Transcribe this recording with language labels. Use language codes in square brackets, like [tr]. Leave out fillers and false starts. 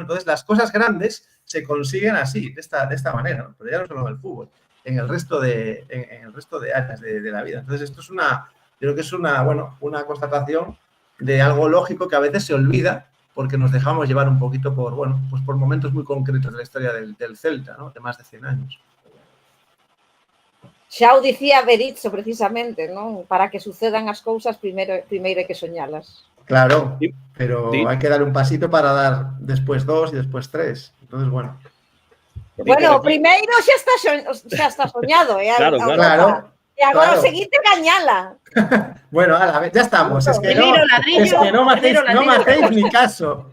[es] Entonces, las cosas grandes se consiguen así, de esta manera, ¿no? Pero ya no solo en el fútbol, en el resto de áreas de la vida. Entonces, esto es creo que es una constatación de algo lógico que a veces se olvida porque nos dejamos llevar un poquito por momentos muy concretos de la historia del Celta, ¿no? De más de 100 años. [gl] Xa o dicía Berizzo precisamente, non? Para que sucedan as cousas, primeiro hai que soñalas. [es] Claro, pero hay que dar un pasito para dar después 2 y después 3. Entonces, bueno. [gl] Bueno, primeiro xa está soñado, Claro. E agora o seguinte gañala. [es] Bueno, ya estamos. Es que no me hacéis ni caso.